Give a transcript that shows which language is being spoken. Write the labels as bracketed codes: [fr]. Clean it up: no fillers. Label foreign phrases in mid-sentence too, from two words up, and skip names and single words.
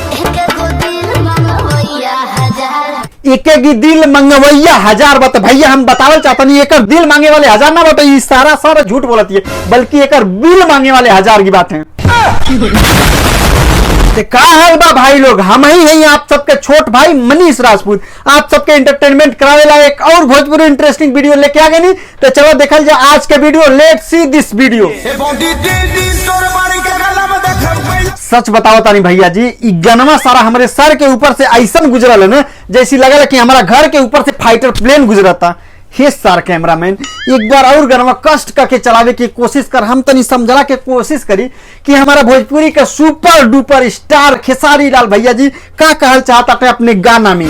[bho] एक दिल मंगवैया 1000 बता भैया, हम बतावल चाहता नहीं एक दिल मांगे वाले 1000 ना बता, सारा झूठ बोलती है, बल्कि एक बिल मांगे वाले 1000 की बात है। का हाल बा भाई लोग, हम ही हैं आप सबके छोट भाई मनीष राजपूत, आप सबके एंटरटेनमेंट करावे ला एक और भोजपुरी [en] interesting video [bho] लेके आ गए। नहीं तो चलो देखल जाए आज के वीडियो। [en] let's see this video. [bho] सच बताओ तानी भैया जी, गनमा सारा हमारे सर के ऊपर से ऐसा गुजरल है ना, जैसी लगल कि हमारा घर के ऊपर से [en] fighter plane [bho] गुजरता। हे सार कैमरामैन, एक बार और गनमा कष्ट करके चलावे की कोशिश कर, हम तनी समझला के कोशिश करी कि हमारा भोजपुरी का [en] super duper star [bho] खेसारी लाल भैया जी का कहल चाहता है अपने गाना में।